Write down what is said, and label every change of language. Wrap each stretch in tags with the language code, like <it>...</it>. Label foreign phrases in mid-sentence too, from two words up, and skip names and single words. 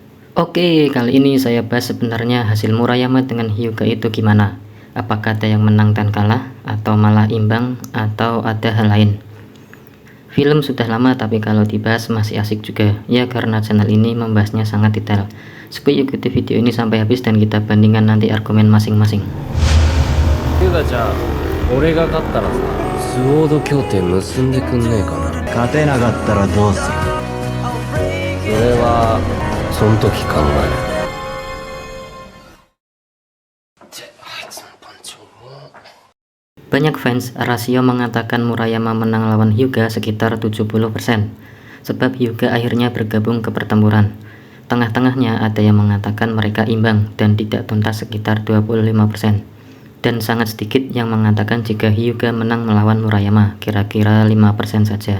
<id>Oke, kali ini saya bahas sebenarnya hasil Murayama dengan Hyuga itu gimana. Apakah ada yang menang dan kalah, atau malah imbang, atau ada hal lain. Film sudah lama tapi kalau dibahas masih asik juga, ya karena channel ini membahasnya sangat detail. Supaya ikuti video ini sampai habis dan kita bandingkan nanti argumen masing-masing.</id> <ja>ゆうがちゃん、俺が勝ったらさ、スウォード協定結んでくんねえかな。勝てなかったらどうする？それはその時考える。あいつのパンチ重っ。</ja> <id>Banyak fans rasio mengatakan Murayama menang lawan Hyuga sekitar 70%, sebab Hyuga akhirnya bergabung ke pertempuran. Tengah-tengahnya ada yang mengatakan mereka imbang dan tidak tuntas sekitar 25%. Dan sangat sedikit yang mengatakan jika Hyuga menang melawan Murayama, kira-kira 5% saja.</id>